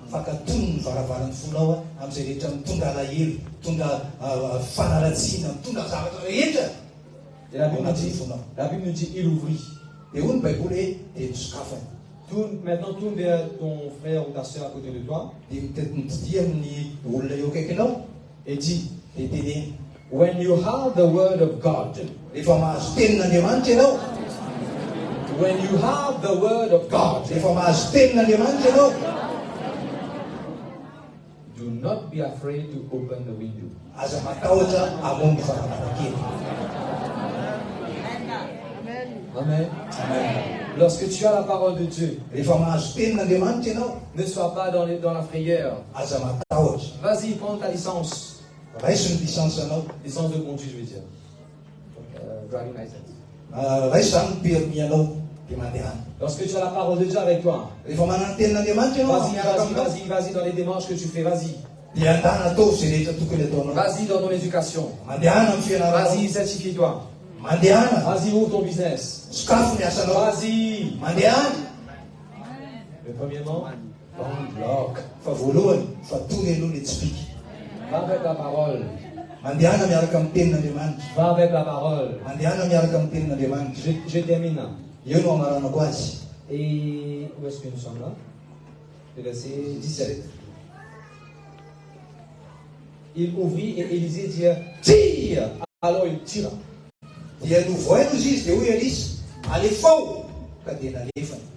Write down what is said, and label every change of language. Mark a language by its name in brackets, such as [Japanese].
[Malagasy] Fakatony ny varavaran'ny fonao amin'izay rehetra mitondra alahelo, mitondra fanaratsiana, mitondra zavatra rehetra. [French] Et la Bible nous dit, il ouvrit. [Malagasy] Dia hoy ny Baiboly hoe dia misokafana. [French] Maintenant, tourne vers ton frère ou ta soeur à côté de toi [Malagasy] Dia mitidia amin'ny olona eo akaikinao [French] et dis, [Malagasy] dia teneny [English] when you have the word of God, [Malagasy] rehefa mahazo tenin'Andriamanitra ianao, [English] when you have the word of God, [Malagasy] rehefa mahazo tenin'Andriamanitra ianao, [English] do not be afraid to open the window. [Malagasy] aza matahotra hamono varavarankely. [French] Amen. Lorsque tu as la parole de Dieu, [Malagasy] Rehefa mahazo tenin'Andriamanitra ianao, [French] ne sois pas dans la frayeur. [Malagasy] aza matahotra. [French] Vas-y, prends ta licence. [Malagasy] Raiso ny licence anao. [French] Licence de conduite, je veux dire. [English] Driving license. [Malagasy] Raiso zany ny permis anao dia mandehana. [French] Lorsque tu as la parole de Dieu avec toi, [Malagasy] Rehefa manana ny tenin'Andriamanitra ianao, miaraka aminao, [French] vas-y dans les démarches que tu fais, vas-y. [Malagasy] dia andana atao izay rehetra tokony ataonao. [French] Vas-y dans ton éducation. [Malagasy] Mandehana amin'ny fianaranao. [French] Vas-y, certifie-toi. [Malagasy] Mandehana. [French] Vas-y, ouvre ton business. [Malagasy] Sokafo ny asanao. [French] Vas-y. [Malagasy] Mandehana. [French] Mais premièrement, bloc. [Malagasy] Fa voalohany, fa tony aloha ny tsipika. [French] Va avec la parole. [Malagasy] Mandehana miaraka amin'ny tenin'Andriamanitra. [French] Va avec la parole. [Malagasy] Mandehana miaraka amin'ny tenin'Andriamanitra. [French] Je termine là. [Malagasy] Eo no amaranako azy. [French] Et où est-ce que nous sommes là? Le verset 17. Il ouvrit et Élisée dit, tire! Alors il tira. [Malagasy] Dia novoaino izy dia hoe Elisa, alefao ka dia nalefany.